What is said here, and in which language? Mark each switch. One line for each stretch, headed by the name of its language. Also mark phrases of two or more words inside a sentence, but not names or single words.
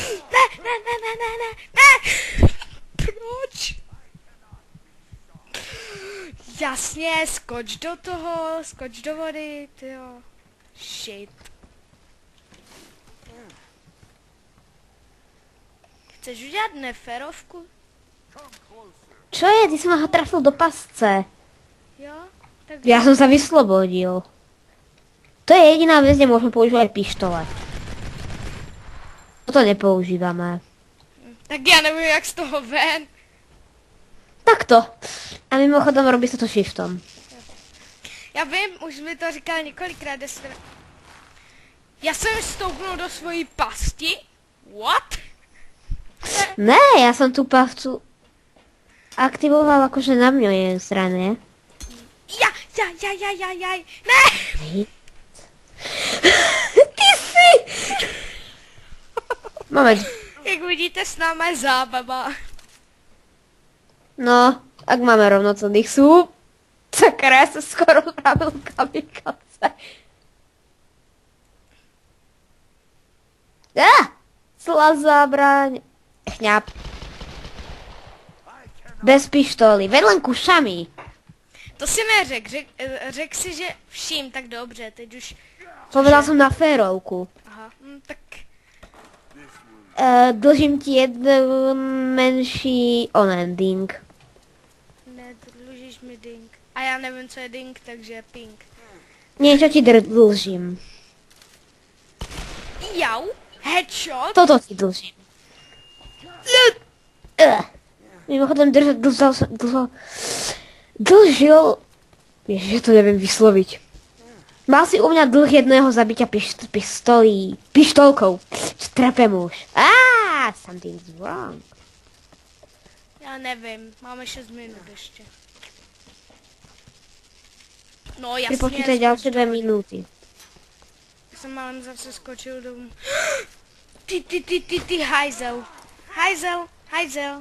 Czech: Ne. Proč? Jasně, skoč do toho, skoč do vody, tyjo. Shit. Chceš udělat neférovku?
Slovak: Čo je? Ty si ma ho trafil do pasce.
Czech: Jo? Tak
Slovak: Ja som sa vyslobodil. To je jediná vec, kde môžeme používať pištole. Toto nepoužívame.
Czech: Tak já nevím, jak z toho ven.
Slovak: Takto. A mimochodom robí sa to shiftom.
Czech: Já vím, už mi to říkal několikrát. Já jsem stoupnul do svojí pasti.
English: What?
Slovak: Ne, ja som tú pavcu aktivoval akože na mňo je strane. Ja. Ne! Ty si! Moment.
Czech: Jak vidíte, s náma je zábava.
Slovak: No, ak máme rovnocenných súb, sakra, ja sa skoro spravil kamikaze. Zlá zábraň. Chňap. Bez pištoly, veď len kušami.
Czech: To si neřek, řek si, že vším, tak dobře, teď už...
Slovak: Povedal som na férovku. Aha, tak... Dlžím ti jeden menší onending.
Czech: Ne, dlužíš mi ding. A já nevím, co je ding, takže ping.
Slovak: Niečo ti dlžím. Jau, headshot. Toto ti dlžím. Mimochodem dlžil... Ježiš, ja to neviem vysloviť. Mal si u mňa dlh jedného zabitia pištolkou. Čo trepem už.
English: Something's wrong.
Czech: Já nevím, máme 6 minut ještě. No jasně. Připočítej další 2 minuty. Já jsem málem zase skočil domů. Ty, hajzel. Hajzel.